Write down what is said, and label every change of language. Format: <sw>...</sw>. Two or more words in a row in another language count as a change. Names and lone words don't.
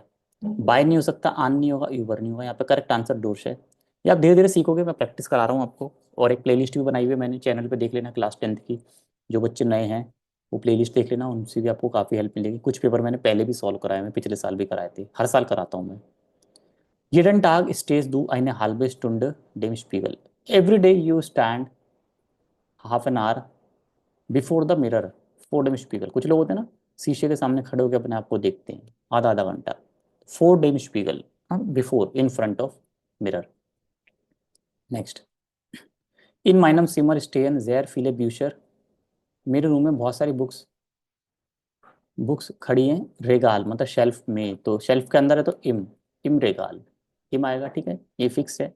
<hi>बाय नहीं हो सकता, आन नहीं होगा, यूबर नहीं होगा, यहाँ पे</hi> <en>correct answer</en> <hi>डुर्स है। ये आप धीरे धीरे सीखोगे, मैं प्रैक्टिस करा रहा हूँ आपको। और एक प्लेलिस्ट भी बनाई हुई है मैंने चैनल पे, देख लेना क्लास 10th की। जो बच्चे नए हैं वो प्लेलिस्ट देख लेना, उनसे भी आपको काफ़ी हेल्प मिलेगी। कुछ पेपर मैंने पहले भी सॉल्व कराए, मैं पिछले साल भी कराए थे, हर साल कराता हूँ मैं।</hi> <de>Jeden Tag stehst du eine halbe Stunde dem Spiegel.</de> <en>Every day you stand half an hour before the mirror for</en> <de>dem Spiegel.</de> <hi>कुछ लोग होते हैं ना, शीशे के सामने खड़े होकर अपने आप को देखते हैं आधा आधा घंटा,</hi> <de>for dem Spiegel,</de> <en>हाँ before, in front of mirror.</en> <hi>नेक्स्ट,</hi> <de>In meinem Zimmer stehen sehr viele Bücher,</de> <hi>मेरे रूम में बहुत सारी बुक्स बुक्स खड़ी हैं, रेगाल मतलब शेल्फ में, तो शेल्फ के अंदर है तो</hi> <de>im Regal,</de> <hi>इम आएगा, ठीक है, ये फिक्स है।</hi>